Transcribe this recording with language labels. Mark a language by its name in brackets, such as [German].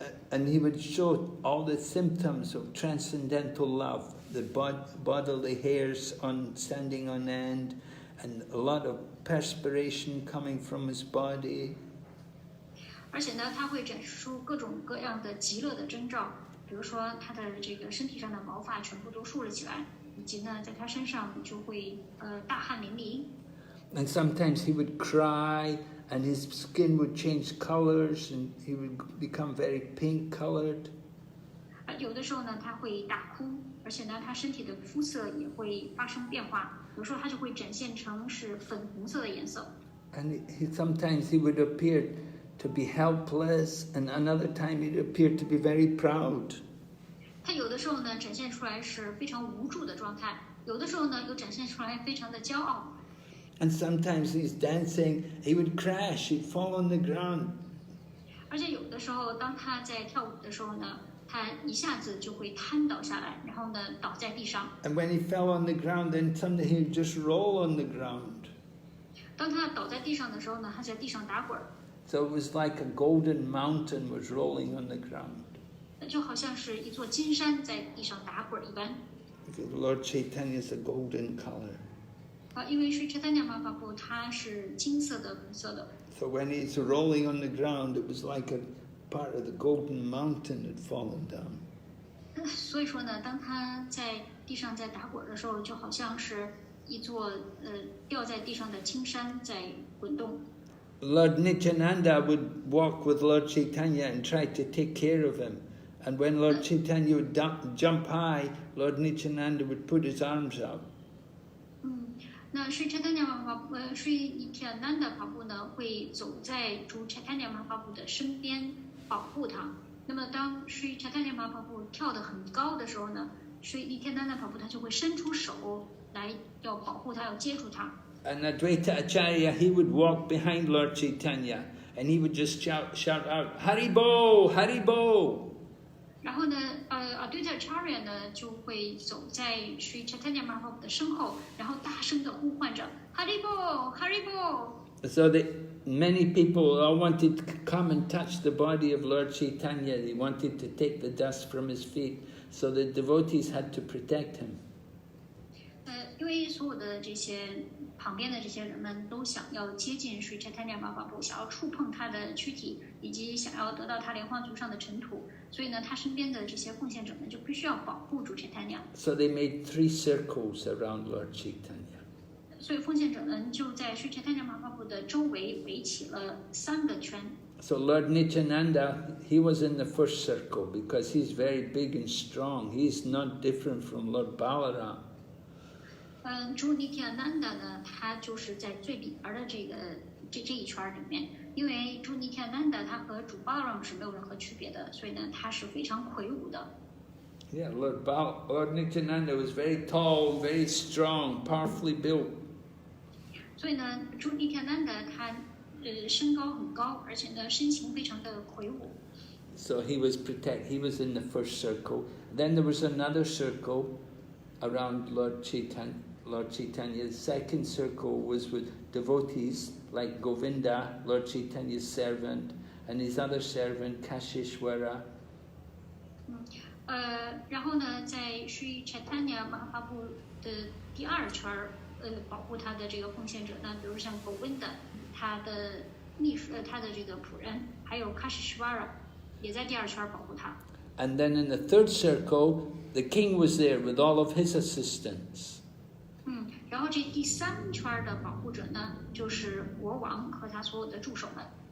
[English] And he would show all the symptoms of transcendental love, the bodily hairs standing on end, and a lot of perspiration coming from his body. [Chinese] 而且呢，他会展示出各种各样的极乐的征兆，比如说他的这个身体上的毛发全部都竖了起来。以及呢，在他身上就会大汗淋漓。 [English] And sometimes he would cry, and his skin would change colors, and he would become very pink-colored. [Chinese] 有的时候呢，他会大哭，而且呢，他身体的肤色也会发生变化。有时候他就会展现成是粉红色的颜色。 [English] And sometimes he would appear to be helpless, and another time he'd appear to be very proud. [Chinese] 他有的时候呢，展现出来是非常无助的状态；有的时候呢，又展现出来非常的骄傲。 [English] And sometimes he's dancing, he would crash, he'd fall on the ground. [Chinese] 而且有的时候，当他在跳舞的时候呢，他一下子就会瘫倒下来，然后呢，倒在地上。 [English] And when he fell on the ground, then suddenly he'd just roll on the ground. [Chinese] 当他倒在地上的时候呢，他在地上打滚。 [English] So it was like a golden mountain was rolling on the ground. [Chinese] 就好像是一座金山在地上打滚一般。 [English] Because Lord Chaitanya is a golden color. [Chinese] 因为Sri Caitanya Mahaprabhu他是金色的、红色的。 [English] So when he's rolling on the ground, it was like a part of the golden mountain had fallen down. [Chinese] 所以说呢，当他在地上在打滚的时候，就好像是一座掉在地上的青山在滚动。 [English] Lord Nityananda would walk with Lord Chaitanya and try to take care of him. And when Lord Chaitanya would jump high, Lord Nityananda would put his arms out. [Chinese] 那Sri Caitanya Sri Nityananda Prabhu 呢，会走在主 Caitanya Mahaprabhu 的身边保护他。那么当Sri Caitanya Mahaprabhu 跳得很高的时候呢，Sri Nityananda Prabhu 他就会伸出手来要保护他，要接住他。 [English] And Advaita Acharya, he would walk behind Lord Chaitanya and he would just shout out, Haribo, Haribo. [Chinese] 然后呢，Advaita Acharya 呢就会走在Sri Caitanya Mahaprabhu 的身后，然后大声的呼唤着 Haribo, Haribo. [English] So many people all wanted to come and touch the body of Lord Chaitanya. They wanted to take the dust from his feet. So the devotees had to protect him. [Chinese] 因为所有的这些旁边的这些人们都想要接近Sri Caitanya Mahaprabhu，想要触碰他的躯体，以及想要得到他莲花足上的尘土，所以呢，他身边的这些奉献者们就必须要保护主 Chaitanya。 [English] So they made 3 circles around Lord Chaitanya. [Chinese] 所以奉献者们就在Sri Caitanya Mahaprabhu的周围围起了3个圈。 [English] So Lord Nityananda, he was in the first circle because he's very big and strong. He's not different from Lord Balaram. [Chinese] 主 Nityananda 呢，他就是在最里边的这一圈里面，因为主 Nityananda 他和主 Balaram 是没有任何区别的，所以呢，他是非常魁梧的。 [English] Yeah, Lord Nityananda was very tall, very strong, powerfully built. [Chinese] 所以呢，主 Nityananda 他身高很高，而且呢，身形非常的魁梧。 [English] So he was in the first circle. Then there was another circle around Lord Chaitanya. The second circle was with devotees like Govinda, Lord Chaitanya's servant, and his other servant Kashishwara. [Chinese] 然后呢，在Sri Caitanya Mahaprabhu 的第2圈保护他的这个奉献者呢，比如像 Govinda， 他的秘书，他的这个仆人，还有 Kashishwara， 也在第2圈保护他。 [English] And then in the third circle, the king was there with all of his assistants. [Chinese] 然后这第3圈的保护者呢，就是国王和他所有的助手们。